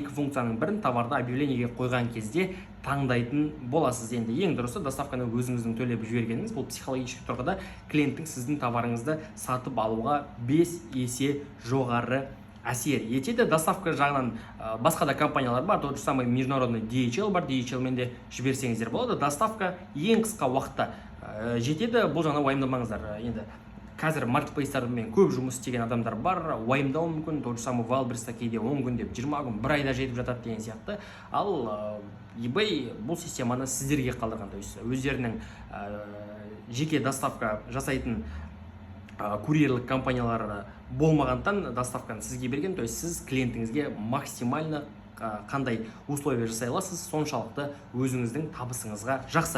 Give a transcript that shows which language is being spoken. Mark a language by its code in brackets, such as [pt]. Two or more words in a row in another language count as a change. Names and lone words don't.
[kk] Екі функцияның бірін товарды объявлениеге қойған кезде таңдайтын боласыз. Енді ең дұрысы доставканы өзіңіздің төлеп жібергеніңіз. Бұл психологический тұрғыда клиенттің сіздің товарыңызды сатып алуға 5 есе жоғары әсер етеді. Доставка жағынан басқа да компаниялар бар. [ru] Тот же самый [kk] международный DHL бар. DHL мен де жіберсеңіздер болады. Доставка ең қысқа уақытта жетеді. Бұл жағынан уайымдамаңыздар. Енді қазір маркетплейстармен көп жұмыс істеген адамдар бар, уайымдауы мүмкін. [ru] Тот же самый [kk] Валберста кейде 10 күн деп 20 күн, 1 айда жетіп жатады деген сияқты. Ал eBay бұл системаны сіздерге қалдырған. [ru] То есть [kk] өздерінің жеке доставка жасайтын курьерлік компаниялары болмағандықтан доставканы сізге берген. [ru] То есть [kk] сіз клиентіңізге максимально қандай условия жасай аласыз, соншалықты өзіңіздің табысыңызға жақсы.